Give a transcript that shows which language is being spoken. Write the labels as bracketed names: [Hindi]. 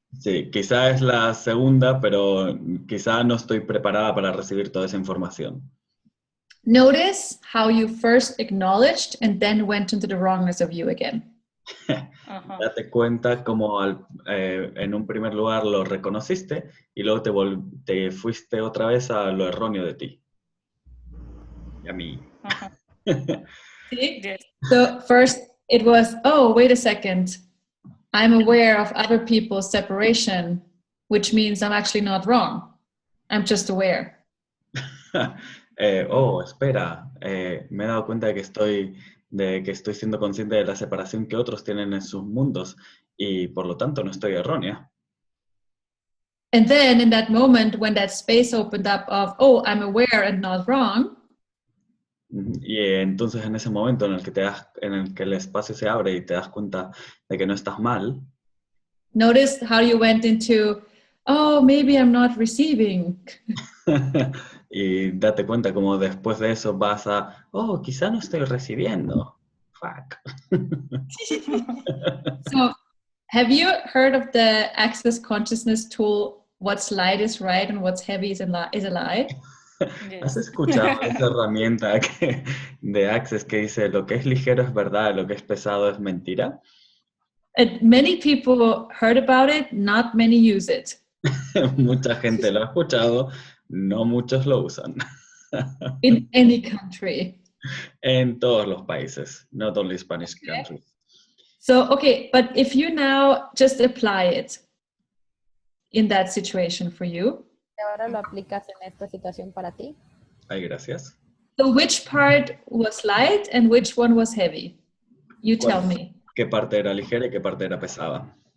[Spanish] Sí, quizá es la segunda, pero quizá no estoy preparada para recibir toda esa información. [English] Notice how you first acknowledged and then went into the wrongness of you again. [Spanish] Date cuenta como en un primer lugar lo reconociste y luego te fuiste otra vez a lo erróneo de ti. Y a mí. [English] See? So first it was, oh, wait a second. I'm aware of other people's separation, which means I'm actually not wrong. I'm just aware. [Spanish] Espera, me he dado cuenta de que estoy siendo consciente de la separación que otros tienen en sus mundos y por lo tanto no estoy errónea. [English] And then in that moment when that space opened up of, oh, I'm aware and not wrong. [Spanish] Y entonces en ese momento en el que el espacio se abre y te das cuenta de que no estás mal. [English] Notice how you went into, oh, maybe I'm not receiving. [Spanish] Y date cuenta como después de eso vas a, oh, quizá no estoy recibiendo. [English] Fuck. So, have you heard of the Access Consciousness tool, what's light is right and what's heavy is a lie? [Spanish] ¿Has escuchado esa herramienta de Access que dice lo que es ligero es verdad, lo que es pesado es mentira? [English] And many people heard about it, not many use it. [Spanish] Mucha gente lo ha escuchado, no muchos lo usan. [English] In any country. [Spanish] En todos los países, [English] not only Spanish countries. So, okay, but if you now just apply it in that situation for you. [Spanish] Ahora lo aplicas en esta situación para ti. Ay, gracias. [English] So which part was light and which one was heavy? You tell me. [Spanish] ¿Qué parte era ligera y qué parte era pesada?